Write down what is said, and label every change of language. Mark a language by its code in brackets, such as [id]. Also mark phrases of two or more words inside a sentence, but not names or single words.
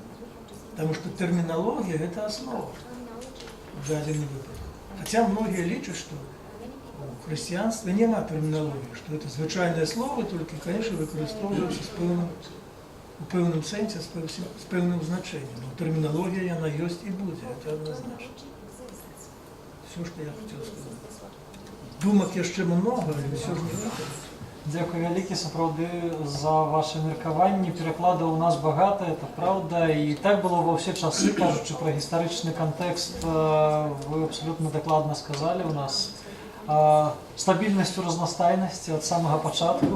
[uk] Тому що термінологія – це основа в даному випадку. Хоча многие лічать, що у християнстві немає термінології, що це звичайне слово, тільки, звісно, використовується у певному сенсі, з певним значенням. Но термінологія, вона є і буде, це однозначно. [ru] Все, что я хотел сказать. Думок еще много, але все же не выходит. [be] Дзякуй вялікі сапраўды за ваши меркаванні. Перакладаў у нас багата, [ru] это правда. [be] І так было ва ўсе часы, кажучы пра гістарычны кантэкст, вы абсолютно дакладна сказалі у нас. Стабільнасць у разнастайнасці ад самага пачатку.